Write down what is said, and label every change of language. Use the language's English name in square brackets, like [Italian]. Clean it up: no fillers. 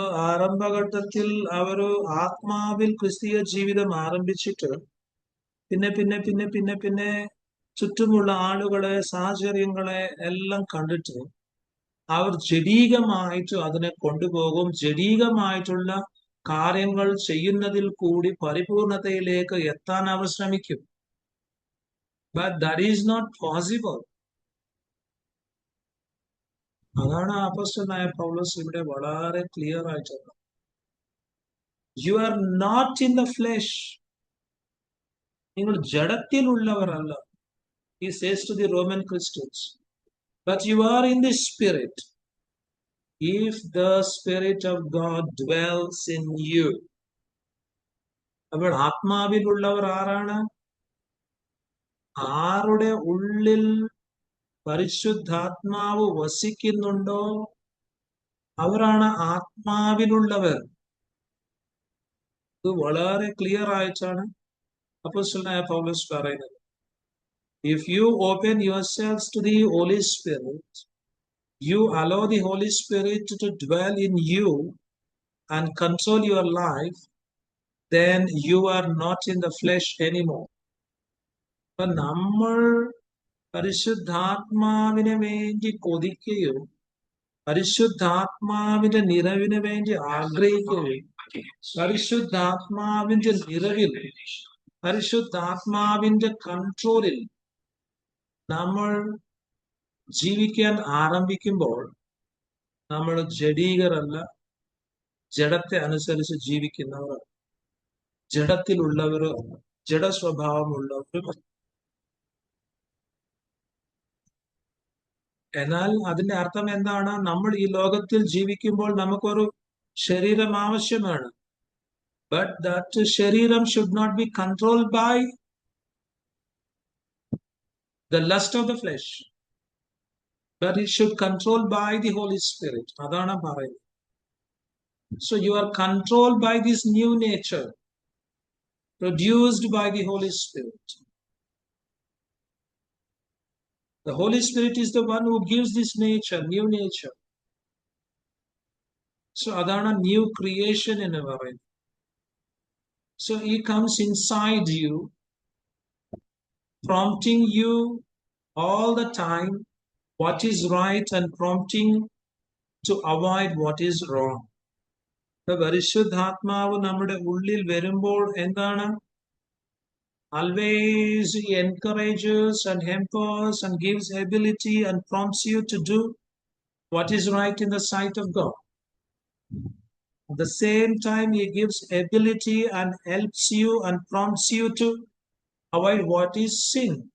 [Malayalam] ആരംഭഘട്ടത്തിൽ അവർ ആത്മാവിൽ ക്രിസ്തീയ ജീവിതം ആരംഭിച്ചിട്ട് പിന്നെ പിന്നെ പിന്നെ പിന്നെ പിന്നെ ചുറ്റുമുള്ള ആളുകളെ, സാഹചര്യങ്ങളെ എല്ലാം കണ്ടിട്ട് അവർ ജഡീകമായിട്ട് അതിനെ കൊണ്ടുപോകും. ജഡീകമായിട്ടുള്ള കാര്യങ്ങൾ ചെയ്യുന്നതിൽ കൂടി പരിപൂർണതയിലേക്ക് എത്താൻ അവർ ശ്രമിക്കും. [English] But that is not possible. [Malayalam] അതാണ് അപ്പോസ്തലനായ പൗലോസ് ഇവിടെ വളരെ ക്ലിയർ ആയിട്ടുള്ളത്. [English] You are not in the flesh. [Malayalam] നിങ്ങൾ ജഡത്തിലുള്ളവരല്ല. [English] He says to the Roman Christians, but you are in the spirit. If the spirit of God dwells in you. [Malayalam] അപ്പോൾ ആത്മാവിലുള്ളവർ ആരാണ്? ആരുടെ ഉള്ളിൽ പരിശുദ്ധാത്മാവ് വസിക്കുന്നുണ്ടോ അവരാണ് ആത്മാവിലുള്ളവർ. ഇത് വളരെ ക്ലിയർ ആയിട്ടാണ് അപ്പോസ്തലനായ പൗലോസ് പറയുന്നത്. [English] If you open yourselves to the Holy Spirit, you allow the Holy Spirit to dwell in you and control your life, then you are not in the flesh anymore. [Malayalam] അപ്പൊ നമ്മൾ പരിശുദ്ധാത്മാവിനെ വേണ്ടി കൊതിക്കുകയും പരിശുദ്ധാത്മാവിന്റെ നിറവിന് വേണ്ടി ആഗ്രഹിക്കുകയും പരിശുദ്ധാത്മാവിന്റെ നിറവിൽ, പരിശുദ്ധാത്മാവിന്റെ കൺട്രോളിൽ നമ്മൾ ജീവിക്കാൻ ആരംഭിക്കുമ്പോൾ നമ്മൾ ജഡീകരല്ല, ജഡത്തെ അനുസരിച്ച് ജീവിക്കുന്നവർ, ജഡത്തിലുള്ളവർ, ജഡസ്വഭാവമുള്ളവരും. എന്നാൽ അതിന്റെ അർത്ഥം എന്താണ്? നമ്മൾ ഈ ലോകത്തിൽ ജീവിക്കുമ്പോൾ നമുക്കൊരു ശരീരം ആവശ്യമാണ്. [English] But that ശരീരം should not be controlled by the lust of the flesh, but it should controlled by the Holy Spirit. [Malayalam] അതാണ് പറയുന്നത്. [English] So you are controlled by this new nature produced by the Holy Spirit. The Holy Spirit is the one who gives this nature, new nature. So adana new creation [Malayalam] എന്ന് പറയുന്നത്. [English] So he comes inside you, prompting you all the time what is right and prompting to avoid what is wrong. [Malayalam] പരിശുദ്ധാത്മാവ് നമ്മുടെ ഉള്ളിൽ വരുമ്പോൾ എന്താണ്? [English] Always he encourages and empowers and gives ability and prompts you to do what is right in the sight of God. At the same time, He gives ability and helps you and prompts you to avoid what is sin.